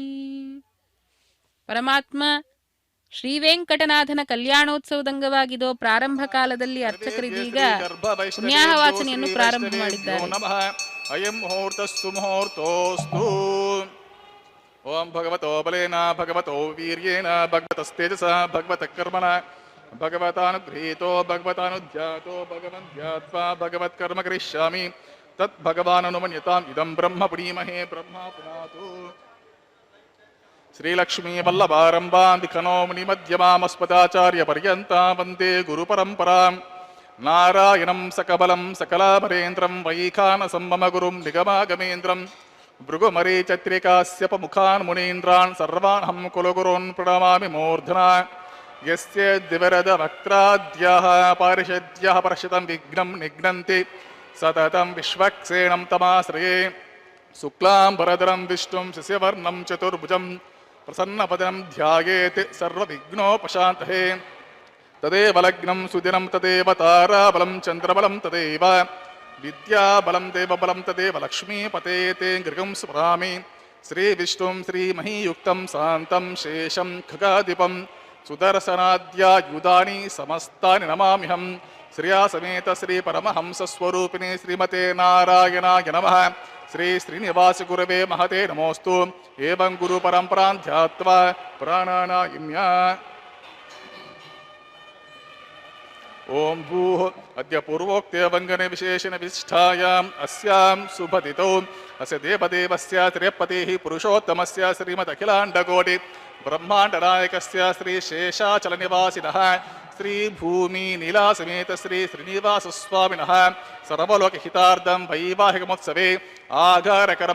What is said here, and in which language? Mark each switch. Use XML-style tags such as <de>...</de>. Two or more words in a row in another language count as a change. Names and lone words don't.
<kn>ಪರಮಾತ್ಮ ಶ್ರೀ ವೆಂಕಟನಾಥನ ಕಲ್ಯಾಣೋತ್ಸವದ ಅಂಗವಾಗಿದೋ ಪ್ರಾರಂಭ ಕಾಲದಲ್ಲಿ ಅರ್ಚಕರಿದೀಗ ಪುಣ್ಯಾಹವಾಚನೆಯನ್ನು ಪ್ರಾರಂಭ ಮಾಡಿದ್ದಾರೆ.</kn> <sa>ಅಯಂ ಮುಹೂರ್ತಸ್ತು ಮುಹೂರ್ತೋಸ್ತು. ಓಂ ಭಗವತೋ ಬಲೇನ ಭಗವತೋ ವೀರ್ಯೇಣ ಭಗವತಸ್ತೇಜಸ ಭಗವತ ಕರ್ಮಣ ಭಗವತಾನುಗೃಹೀತೋ ಭಗವತಾನುಧ್ಯಾತೋ ಭಗವಂಧ್ಯಾತ್ವಾ ಭಗವತ್ಕರ್ಮ ಕರಿಷ್ಯಾಮಿ ತತ್ ಭಗವಾನನುಮನ್ಯತಾಂ ಇದಂ ಬ್ರಹ್ಮ ಪುಣೀಮಹೇ ಬ್ರಹ್ಮ ಪುನಾತು. ಶ್ರೀಲಕ್ಷ್ಮೀ ವಲ್ಲಭಾರಂಭಾಂ ವಿಖನೋ ಮುನಿಮಧ್ಯಮಾಮಸ್ಮದಾಚಾರ್ಯ ಪರ್ಯಂತ ವಂದೇ ಗುರು ಪರಂಪರಾಂ. ನಾರಾಯಣಂ ಸಕಬಲಂ ಸಕಲಾಭರೇಂದ್ರಂ ವೈಖಾನಸಂ ಮಮ ಗುರುಂ ನಿಗಮಾಗಮೇಂದ್ರಂ ಭೃಗುಮರೀಚತ್ರಿಕಾಸ್ಯಪ ಮುಖಾನ್ ಮುನೀಂದ್ರಾನ್ ಸರ್ವಾಣಹಂ ಕುಲಗುರುನ್ ಪ್ರಣಮಾಮಿ ಮೂರ್ಧನಾ. ಯಸ್ಯ ದಿವರದ ವಕ್ತ್ರಾದ್ಯಾಃ ಪಾರಿಷದ್ಯಃ ಪರ್ಷಿತಂ ವಿಘ್ನಂ ನಿಘ್ನಂತಿ ಸತತಂ ವಿಶ್ವಕ್ಸೇನಂ ತಮಾಶ್ರಯೇ. ಶುಕ್ಲಾಂಬರಧರಂ ವಿಷ್ಣುಂ ಶಶಿವರ್ಣಂ ಚತುರ್ಭುಜಂ ಪ್ರಸನ್ನಪದಂ ಧ್ಯಾಯೇತ್ ಸರ್ವವಿಘ್ನೋಪಶಾಂತಯೇ. ತದೇವ ಲಗ್ನಂ ಸುದಿನಂ ತದೇವ ತಾರಾಬಲಂ ಚಂದ್ರಬಲಂ ತದೇವ ವಿದ್ಯಾಬಲಂ ದೇವಬಲಂ ತದೇವ ಲಕ್ಷ್ಮೀಪತೆ ತೇ ಗೃಹಂ ಸ್ಮರಾಮಿ. ಶ್ರೀವಿಷ್ಣುಂ ಶ್ರೀಮಹೀಯುಕ್ತಂ ಶಾಂತಂ ಶೇಷಂ ಖಗಾಧಿಪಂ ಸುದರ್ಶನಾದ್ಯಾಯುಧಾನಿ ಸಮಸ್ತಾನಿ ನಮಾಮ್ಯಹಂ. ಶ್ರಿಯಾ ಸಮೇತ ಶ್ರೀ ಪರಮಹಂಸಸ್ವರೂಪಿಣಿ ಶ್ರೀಮತೆ ನಾರಾಯಣಾಯ ನಮಃ. ಶ್ರೀ ಶ್ರೀನಿವಾಸ ಗುರವೇ ಮಹತೆ ನಮೋಸ್ತು. ಏವಂ ಗುರು ಪರಂಪರಾಂ ಧ್ಯಾತ್ವಾ ಪ್ರಾಣಾನಾಯಿಮ್ಯ. ओम भूः अद्य पूर्वोक्ते वंगने विशेषण विशिष्टायाम् अस्यां सुभदितौ अस्य देवदेवस्य त्र्यपतिः पुरुषोत्तमस्य श्रीमदखिलाण्डकोटि ब्रह्माण्डनायकस्य श्री शेषाचलनिवासिनः श्री भूमि नीलासमेत श्री श्रीनिवासस्वामिनः सर्वलोकहितार्थं वैवाहिकमोत्सवे आगारकर्म</sa>